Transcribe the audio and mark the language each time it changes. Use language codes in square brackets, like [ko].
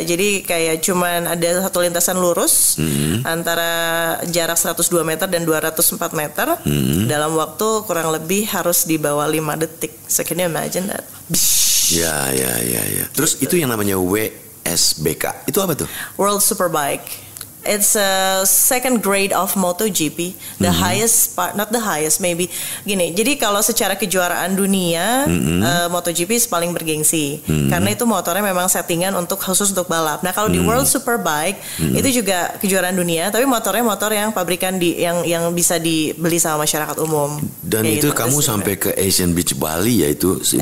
[id] Jadi kayak cuman ada satu lintasan lurus antara jarak 102 meter dan 204 meter dalam waktu kurang lebih harus di bawah 5 detik. [en] So can you imagine that? [id] Ya. Terus itu yang namanya WSBK. Itu apa tuh? [en] World Superbike. It's a second grade of MotoGP, the highest part, not the highest, maybe gini. [id] Jadi kalau secara kejuaraan dunia, MotoGP paling bergengsi, karena itu motornya memang settingan khusus untuk balap. Nah kalau di World Superbike itu juga kejuaraan dunia, tapi motornya motor yang pabrikan yang bisa dibeli sama masyarakat umum. Dan kayak itu gitu, kamu sampai ke Asian Beach Bali ya itu